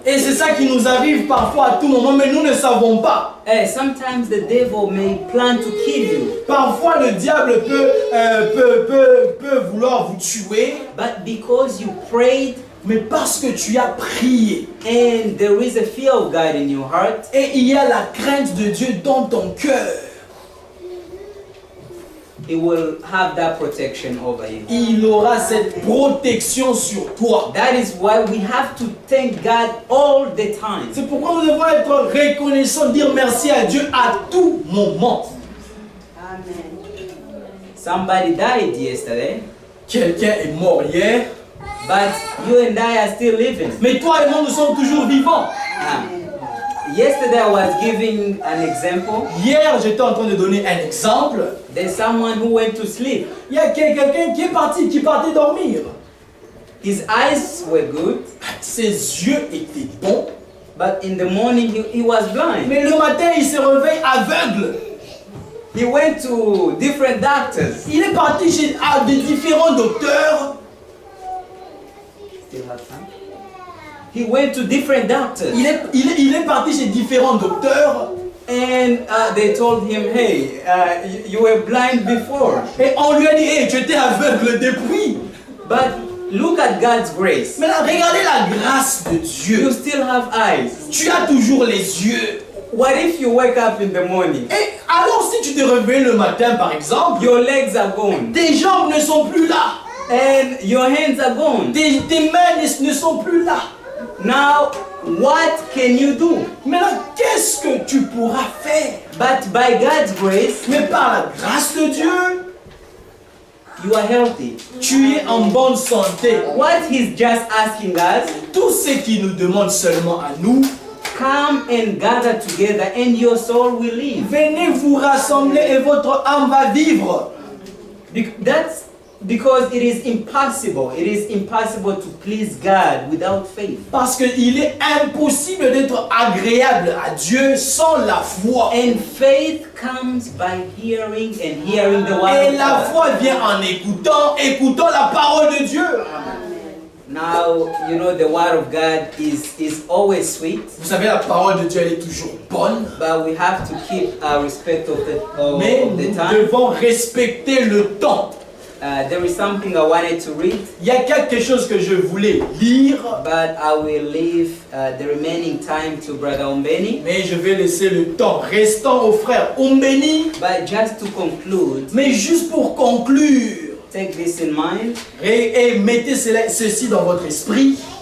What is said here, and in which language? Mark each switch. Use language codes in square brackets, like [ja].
[fr] Et c'est ça qui nous arrive parfois à tout moment, mais nous ne savons pas. [en] Sometimes the devil may plan to kill you, [fr] Parfois le diable peut vouloir vous tuer, [en] but because you prayed [fr] mais parce que tu as prié [en] and there is a fear of God in your heart, [fr] et il y a la crainte de Dieu dans ton cœur, [en] He will have that protection over you. [fr] il aura cette protection sur toi. [en] That is why we have to thank God all the time. [fr] C'est pourquoi nous devons être reconnaissants, dire merci à Dieu à tout moment. [en] Somebody died yesterday, [fr] Quelqu'un est mort hier, [en] but you and I are still living. [fr] mais toi et moi nous sommes toujours vivants. [en] Yesterday I was giving an example. [fr] Hier, j'étais en train de donner un exemple. [en] There's someone who went to sleep. [fr] Il y a quelqu'un qui partait dormir. [en] His eyes were good, [fr] Ses yeux étaient bons, [en] but in the morning he was blind. [fr] mais le matin il se réveille aveugle. [en] He went to different doctors. [fr] Il est parti chez des différents docteurs. [en] Still have time? He went to different doctors. [fr] Il est parti chez différents docteurs. [en] And they told him, hey, you were blind before. [fr] Et on lui a dit, hey, tu étais aveugle depuis. [en] But look at God's grace. [fr] Mais là, regardez la grâce de [en] You [fr] Dieu. [en] still have eyes. [fr] Tu as toujours les yeux. [en] What if you wake up in the morning? [fr] Et alors si tu te réveilles le matin par exemple, [en] Your legs are gone. [fr] tes jambes ne sont plus là. [en] And your hands are gone. [fr] Tes mains ne sont plus là. [en] Now, what can you do? [fr] Maintenant, qu'est-ce que tu pourras faire? [en] But by God's grace, [fr] Mais par la grâce de Dieu, [en] you are healthy. [fr] tu es en bonne santé. [en] What He's just asking us, [fr] Tout ce qu'il nous demande seulement à nous, [en] come and gather together and your soul will live. [fr] venez vous rassembler et votre âme va vivre. [en] That's because it is impossible. It is impossible to please God without faith. [fr] Parce qu'il est impossible d'être agréable à Dieu sans la foi. [en] And faith comes by hearing and hearing the word [fr] Et [en] of [fr] la [en] God. [fr] foi vient en écoutant la parole de Dieu. [en] Now, you know the word of God is always sweet, [fr] Vous savez, la parole de Dieu, elle est toujours bonne. [en] but we have to keep respect of [fr] Mais [en] the [fr] nous [en] time. [fr] devons respecter le temps. [en] There is something I wanted to read, [fr] Il y a quelque chose que je voulais lire, [en] but I will leave the remaining time to Brother Ombeni. [fr] mais je vais laisser le temps restant au frère Ombeni. [en] But just to conclude, [fr] Mais juste pour conclure, [en] take this in mind. [fr] et mettez ceci dans votre esprit.